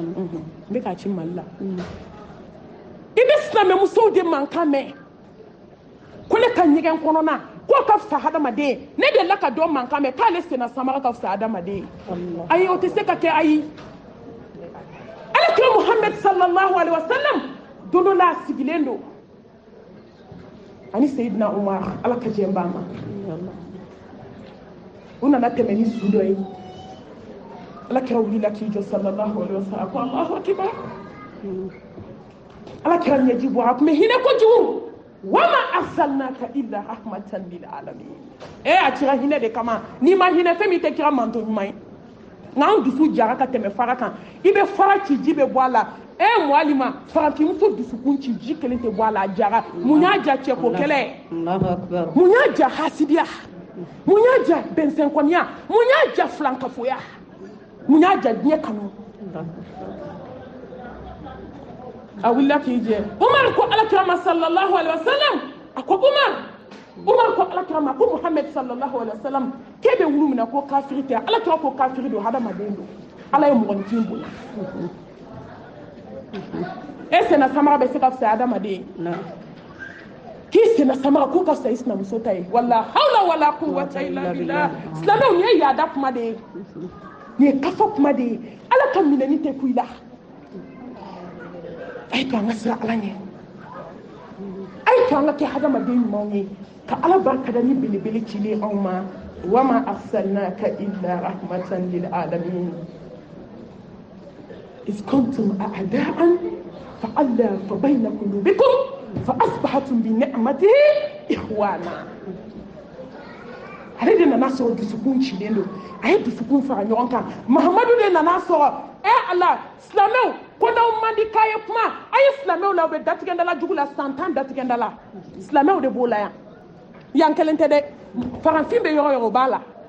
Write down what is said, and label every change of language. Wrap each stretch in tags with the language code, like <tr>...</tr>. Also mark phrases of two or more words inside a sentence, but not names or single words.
<bm>n bɛ k'a ci Mali la i bɛ silamɛmusow de mankan mɛn ko ne ka ɲɛgɛn kɔnɔna k'o ka fisa hadamaden ne delila ka dɔ mankan mɛn k'ale senna samara ka fisa hadamaden ayi o tɛ se ka kɛ ayi alakira Muhammad</bm> <ar>صلى الله عليه وسلم</ar> <bm>don dɔ la a sigilen don ani Seyidina Umar ala ka jɛn b'a ma u nana tɛmɛ ni su dɔ ye alakira wulila k'i jɔ</bm> <ar>صلى الله عليه وسلم</ar> <bm>ko</bm> <ar>الله أكبر</ar> <bm>alakira ɲɛji bɔ a tun bɛ hinɛ kojugu</bm> <ar>وما أرسلناك إلا رحمة للعالمين</ar> <bm>a tira hinɛ de kama n'i ma hinɛ fɛn min tɛ kira manto ɲuman ye nka an dusu jara ka tɛmɛ fara kan i bɛ fara ci ji bɛ bɔ a la Mualima farafinmuso dusukun ci ji kelen tɛ bɔ a la a jara mun y'a ja cɛko kɛlɛ mun y'a ja hasidiya mun y'a ja bɛnsɛnkɔniya mun y'a ja filankafoya mun y'a ja diɲɛ kanu a wulila k'i jɛ Umar ko alakira</bm> <ar>صلى الله عليه وسلم</ar> <bm>a ko Umar ko alakira ma ko Muhammad</bm> <ar>صلى الله عليه وسلم</ar> <bm>k'e bɛ wulu minɛ ko kafiri tɛ alakira ko kafiri don hadamaden don ala ye mɔgɔninfin bonya senna samara bɛ se ka fisa hadamaden k'i senna samara ko ka fisa i sinamuso ta ye</bm> <ar>ولا حول ولا قوة إلا بالله</ar> <bm>silamɛw nin ye yaada kuma de ye nin ye kafa kuma de ye ala ka minɛni tɛ ku i la a ye to an ka siran ala ɲɛ a ye to an ka kɛ hadamaden ɲumanw ye ka ala barikada ni belebele cilen anw ma</bm> <ar>وما أرسلناك إلا رحمة للعالمين إذ كنتم أعداء فألف بين قلوبكم فأصبحتم بنعمته إخوانا</ar> <bm>ale de nana sɔrɔ dusukun cilen don a ye dusukun fara ɲɔgɔn kan Mahamadu de nana sɔrɔ ala silamɛw ko n'aw man di k'a ye kuma a ye silamɛw la u bɛ datigɛndala jugu la san 10 datigɛndala silamɛw de b'o la yan kelen tɛ dɛ farafin bɛ yɔrɔ yɔrɔ o b'a la</bm>